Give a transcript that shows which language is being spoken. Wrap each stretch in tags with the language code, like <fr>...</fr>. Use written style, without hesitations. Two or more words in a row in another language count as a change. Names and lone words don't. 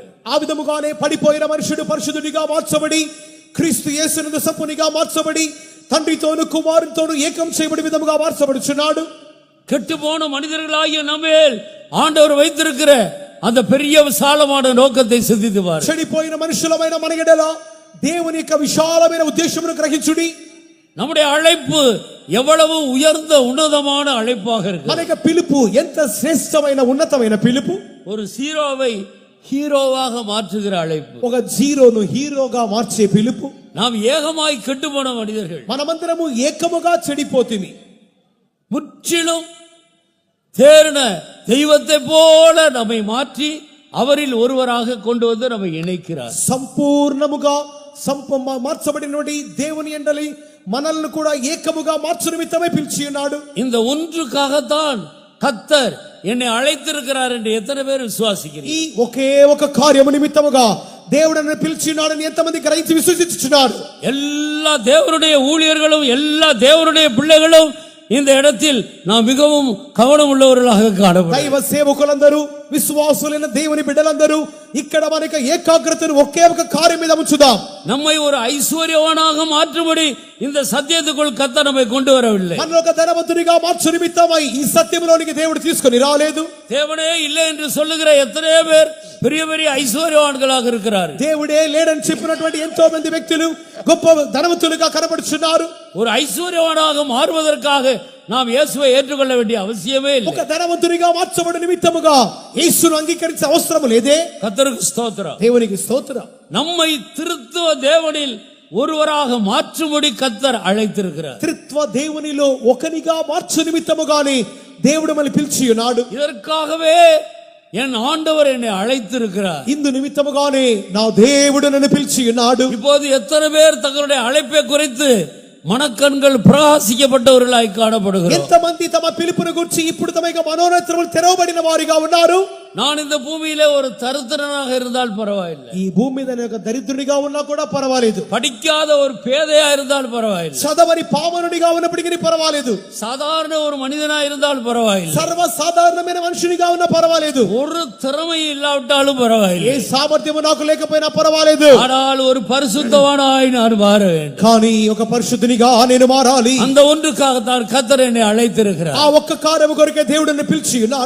<te>ఆ విధముగానే పడిపోయిన మనుషుడు పరిశుద్ధుడిగా మార్చబడి క్రీస్తు యేసునందు సంపూర్ణంగా మార్చబడి తండ్రితోను కుమారునితోను ఏకం చేయబడి విధముగా మార్చబడుచున్నాడు.</te> <ta>கெட்டு போன மனிதர்களாகிய நம்மேல் ஆண்டவர் வைத்திருக்கிற அந்த பெரிய விசாலமான நோக்கத்தை சிந்தித்து பாருங்கள்.</ta> <te>చెడిపోయిన మనుషులమైన మన ఎడల దేవుని యొక్క విశాలమైన ఉద్దేశమును గ్రహించుడి.</te> <ta>நம்முடைய அழைப்பு எவ்வளவு உயர்ந்த உன்னதமான அழைப்பாக இருக்கு.</ta> <te>మన యొక్క పిలుపు ఎంత శ్రేష్టమైన ఉన్నతమైన పిలుపు.</te> <ta>ஒரு ஜீரோவை ஹீரோவாக மாற்றுகிற அழைப்பு.</ta> <te>ఒక జీరోను హీరోగా మార్చే పిలుపు.</te> <ta>நாம் ஏகமாய் கெட்டு போன மனிதர்கள்,</ta> <te>మనమందరము ఏకముగా చెడిపోతిమి.</te> <ta>முற்றிலும் தேறின தெய்வத்தை போல நம்மை மாற்றி அவரில் ஒருவராக கொண்டு வந்து நம்மை இணைக்கிறார்.</ta> <te>సంపూర్ణముగా మార్చబడినటువంటి దేవుని యందలి మనల్ని కూడా ఏకముగా మార్చు నిమిత్తమే పిలిచి ఉన్నాడు.</te> <ta>இந்த ஒன்றுக்காகத்தான் கர்த்தர் என்னை அழைத்திருக்கிறார் என்று எத்தனை பேர் விசுவாசிக்கிறீர்கள்?</ta> <te>ఈ ఒకే ఒక కార్యము నిమిత్తముగా దేవుడు నన్ను పిలిచినాడని ఎంతమంది గ్రహించి విశ్వసించుచున్నారు?</te> <ta>எல்லா தேவனுடைய ஊழியர்களும் எல்லா தேவனுடைய பிள்ளைகளும் இந்த இடத்தில் நாம் மிகவும் கவனம் உள்ளவர்களாக காணப்படுகிறோம்.</ta> <te>దైవ సేవకులందరూ విశ్వాసులైన దేవుని బిడ్డలందరూ ఇక్కడ మనకి ఏకాగ్రతను ఒకే ఒక కార్యం మీద ఉంచుదాం.</te> <ta>நம்மை ஒரு ஐஸ்வர்யவானாக மாற்றும்படி இந்த சத்தியத்துக்குள் கர்த்தர் நம்மை கொண்டு வரவில்லை.</ta> <te>మనల్ని ఒక ధనవంతునిగా మార్చు నిమిత్తమై ఈ సత్యంలోనికి దేవుడు తీసుకొని రాలేదు.</te> <ta>தேவனே இல்லை என்று சொல்லுகிற எத்தனையோ பேர் பெரிய பெரிய ஐஸ்வர்யவான்களாக இருக்கிறார்கள்.</ta> <te>దేవుడే లేడని చెప్పినటువంటి ఎంతో మంది వ్యక్తులు గొప్ప ధనవంతులుగా కనబడుచున్నారు.</te> <ta>ஒரு ஐஸ்வர்யவானாக மாறுவதற்காக நாம் இயேசுவை ஏற்றுக்கொள்ள வேண்டிய அவசியமே இல்லை.</ta> <te>ఒక ధనవంతునిగా మార్చబడిన నిమిత్తముగా యేసును అంగీకరించే అవసరం లేదే.</te> <ta>கர்த்தருக்கு ஸ்தோத்திரம்.</ta> <te>దేవునికి స్తోత్రం.</te> <ta>நம்மை திருத்துவ தேவனில் ஒருவராக மாற்றும்படி கர்த்தர் அழைத்திருக்கிறார்.</ta> <te>త్రిత్వ దేవునిలో ఒకనిగా మార్చు నిమిత్తముగానే దేవుడు మనల్ని పిలిచి ఉన్నాడు.</te> <ta>இதற்காகவே என் ஆண்டவர் என்னை அழைத்திருக்கிறார்.</ta> <te>ఇందు నిమిత్తముగానే నా దేవుడు నన్ను పిలిచి ఉన్నాడు.</te> <ta>இப்போது எத்தனை பேர் தங்களுடைய அழைப்பை குறித்து மனக்கண்கள் பிரகாசிக்கப்பட்டவர்களாய் காணப்படுகிறோம்.</ta> <te>ఎంతమంది తమ పిలుపును గురించి ఇప్పుడు తమ యొక్క మనోనేత్రములు తెరవబడిన వారిగా ఉన్నారు?</te> <ta>நான் இந்த பூமியிலே ஒரு தரித்திரனாக இருந்தால் பரவாயில்லை,</ta> <te>ఈ భూమి మీద నేను ఒక దరిద్రునిగా ఉన్నా కూడా పర్వాలేదు,</te> <ta>படிக்காத ஒரு பேதையா இருந்தால் பரவாயில்லை,</ta> <te>చదవని పామరునిగా ఉన్నప్పటికీ పర్వాలేదు,</te> <ta>சாதாரண ஒரு மனிதனா இருந்தால் பரவாயில்லை,</ta> <te>సర్వ సాధారణమైన మనుషునిగా ఉన్నా పర్వాలేదు,</te> <ta>ஒரு திறமை இல்லாவிட்டாலும் பரவாயில்லை,</ta> <te>ఏ సామర్థ్యము నాకు లేకపోయినా పర్వాలేదు,</te> <ta>ஆனால் ஒரு பரிசுத்தவானாய் நான் மாற வேண்டும்.</ta> <te>కానీ ఒక పరిశుద్ధునిగా నేను మారాలి.</te> <ta>அந்த ஒன்றுக்காகத்தான் கர்த்தர் என்னை அழைத்திருக்கிறார்.</ta> <te>ఆ ఒక్క కార్యము కొరకే దేవుడు నన్ను పిలిచి ఉన్నాడు.</te>